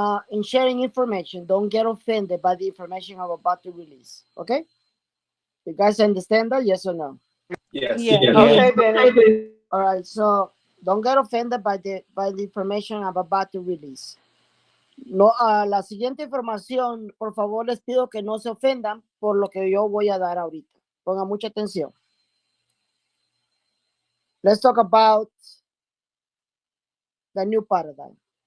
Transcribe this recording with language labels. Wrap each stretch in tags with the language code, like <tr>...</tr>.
<en>In sharing information, don't get offended by the information I'm about to release. Okay? You guys understand that? Yes or no? Yes. Yeah. Okay, Benny. All right. So don't get offended by the information I'm about to release.</en> <es>No, la siguiente información, por favor, les pido que no se ofendan por lo que yo voy a dar ahorita. Pongan mucha atención.</es> <en>Let's talk about the new paradigm.</en>